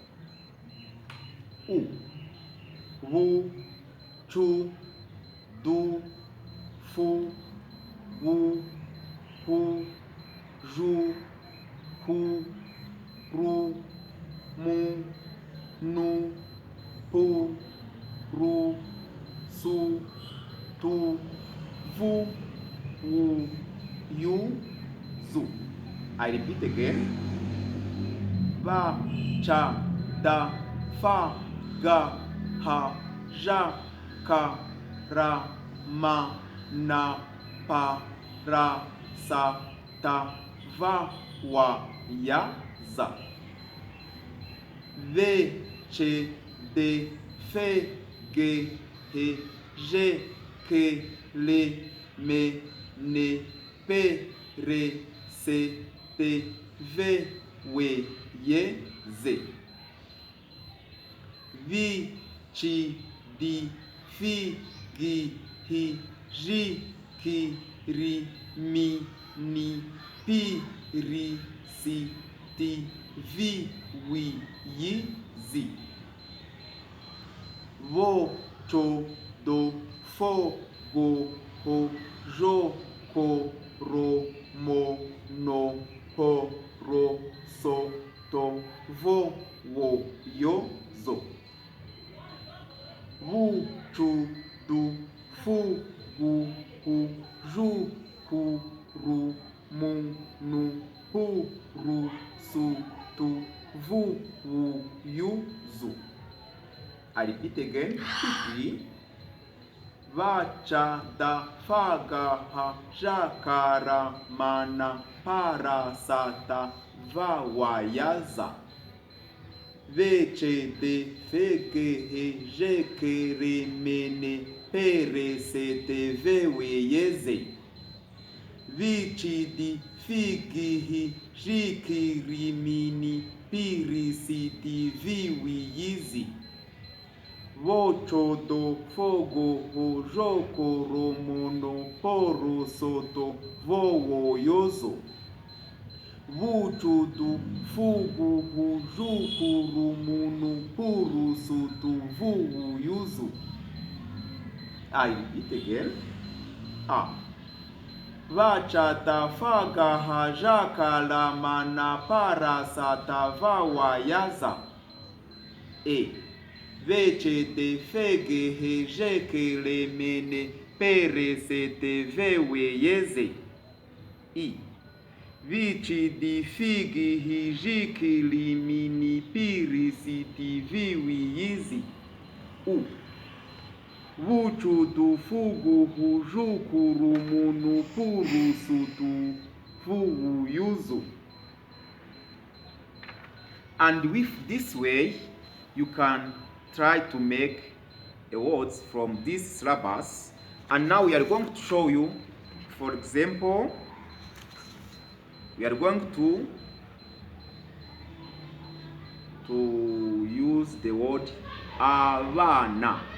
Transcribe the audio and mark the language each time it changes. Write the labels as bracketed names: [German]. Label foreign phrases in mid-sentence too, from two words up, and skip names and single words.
[English] U, Wu, Chu, Du, Fu, Wu, Hu, Ju, Hu, Ru, Mu, Nu, Pu, Ru, Su, Tu, Vu, Wu, Yu, Zu. I repeat again. Ba, Cha, Da, Fa, Ga, Ha, Ja, Ka, Ra, Ma, Na, Pa, Ra, Sa, Ta, Va, Wa, Ya, Za. V, C, D, F, G, H, J, K, L, M, N, P, R, C, T, V, W, Y, Z. V, C, D, F, G, H, J, K, R, M, N, P, R, C, T, V, W, Y, Z. Vo, cho, do, fo, go, ho, jo, ko, ro, mo, no, po, ro, so, to, vo, wo, yo, zo. Vu, chu, du, fu, gu, hu, ju, ku, ru, mu, nu, hu, ru, su, tu, vu, wu, yu, zu. I repeat again quickly. Va, cha, da, fa, ga, ha, ja, ka, ra, ma, na, pa, ra, sa, ta, va, wa, ya, za. Ve, ce, de, fe, ge, he, je, ke, re, me, ne, pe, re, se, te, ve, we, ye, ze. Vi, ci, di, fi, gi, hi, ji, ki, ri, mi, ni, pi, ri, si, ti, vi, wi, yi, zi. Vo, cho, do, fo, go, ho, jo, ko, ro, mo, no, po, ro, so, to, vo, wo, yo, zo. Vu, chu, du, fu, gu, hu, ju, ku, ru, mu, nu, pu, ru, su, tu, vu, wu, yu, zu. I repeat again. A. Va, cha, ta, fa, ga, ha, ja, ka, la, ma, na, pa, ra, sa, ta, va, wa, ya, za. E. Ve, ce, te, fe, ge, he, je, ke, le, me, ne, pe, re, se, te, ve, we, ye, ze. I. Vi, ci, di, fi, gi, hi, ji, ki, li, mi, ni, pi, ri, si, ti, vi, wi, yi, zi. U. Vu, chu, du, fu, gu, hu, ju, ku, ru, mu, nu, pu, ru, su, tu, vu, wu, yu, zu. And with this way, you can try to make words from this syllabus. And now we are going to show you, for example, we are going to use the word abana.